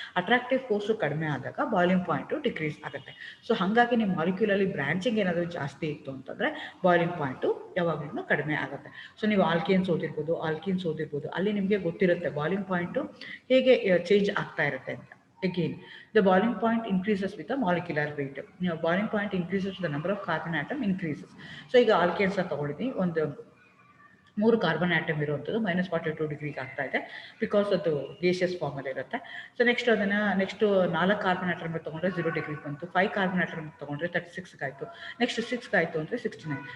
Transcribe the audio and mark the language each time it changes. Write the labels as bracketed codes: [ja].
[kn] Attractive force ಕಡಿಮೆ ಆದಾಗ boiling point decrease ಆಗುತ್ತೆ. ಸೊ ಹಾಗಾಗಿ ನಿಮ್ಮ ಮಾಲಿಕ್ಯೂಲಲ್ಲಿ ಬ್ರಾಂಚಿಂಗ್ ಏನಾದರೂ ಜಾಸ್ತಿ ಇತ್ತು ಅಂತಂದರೆ ಬಾಯ್ಲಿಂಗ್ ಪಾಯಿಂಟು ಯಾವಾಗಲೂ ಕಡಿಮೆ ಆಗುತ್ತೆ. ಸೊ ನೀವು ಆಲ್ಕೀನ್ಸ್ ಓದಿರ್ಬೋದು, ಅಲ್ಲಿ ನಿಮಗೆ ಗೊತ್ತಿರುತ್ತೆ ಬಾಯ್ಲಿಂಗ್ ಪಾಯಿಂಟು ಹೇಗೆ ಚೇಂಜ್ ಆಗ್ತಾ ಇರುತ್ತೆ ಅಂತ. [en] Again, the boiling point increases with the molecular weight. Boiling point increases with the number of carbon atom increases. [kn] So ಈಗ ಆಲ್ಕೇನ್ಸ್ ತಗೊಂಡಿದ್ದೀನಿ, ಒಂದು 3 ಕಾರ್ಬನ್ ಆಟಮ್ ಇರುವಂಥದ್ದು -42 ಡಿಗ್ರಿಗೆ ಆಗ್ತಾ ಇದೆ, ಬಿಕಾಸ್ ಅದು ಗೇಷಿಯಸ್ ಫಾರ್ಮಲ್ಲಿ ಇರುತ್ತೆ. ಸೊ ನೆಕ್ಸ್ಟ್ 4 ಕಾರ್ಬನ್ ಆಟಮ್ ತೊಗೊಂಡ್ರೆ 0 ಡಿಗ್ರಿಗೆ ಬಂತು. 5 ಕಾರ್ಬನ್ ಆಟಮ್ ತೊಗೊಂಡ್ರೆ 36 ಆಯಿತು. ನೆಕ್ಸ್ಟ್ 6 ಆಯಿತು ಅಂದರೆ 69.